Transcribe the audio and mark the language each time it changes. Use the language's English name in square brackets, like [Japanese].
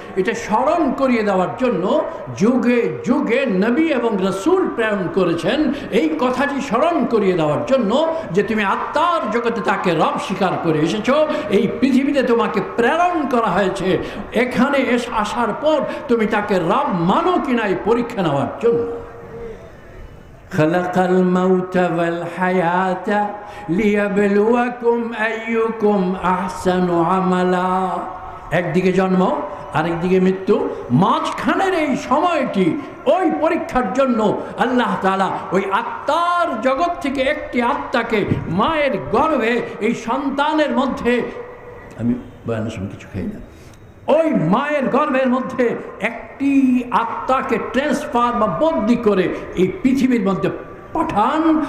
[Bangla] এটা স্মরণ করিয়ে দেওয়ার জন্য যুগে যুগে নবী এবং রাসূল প্রেরণ করেছেন, এই কথাটি স্মরণ করিয়ে দেওয়ার জন্য যে তুমি আত্মার জগতে তাকে রব স্বীকার করে এসেছো। এই পৃথিবীতে তোমাকে প্রেরণ করা হয়েছে এখানে আসার পর তুমি তাকে রব মানো কিনা এই পরীক্ষা নেওয়ার জন্য। [Arabic] خلق الموت والحياة ليبلوكم أيكم أحسن عملا। [Bangla] একদিকে জন্ম আরেকদিকে মৃত্যু, মাঝখানের এই সময়টি ওই পরীক্ষার জন্য আল্লাহ তাআলা ওই আত্মার জগৎ থেকে একটি আত্মাকে মায়ের গর্ভে এই সন্তানের মধ্যে, আমি বয়ানের সময় কিছু খাই না, ওই মায়ের গর্ভের মধ্যে একটি আত্মাকে ট্রান্সফার বা বদলি করে এই পৃথিবীর মধ্যে পাঠান।